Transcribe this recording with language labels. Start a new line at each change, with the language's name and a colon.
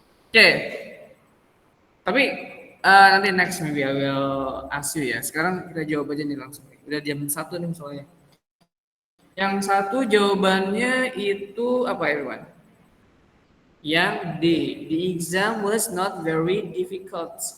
English: Oke, tapi nanti next maybe I will ask you ya.
Indonesian: Sekarang kita jawab aja nih langsung. Udah jam 1 nih soalnya. Yang satu jawabannya itu apa ya, Irwan? Yang D,
English: the exam was not very difficult.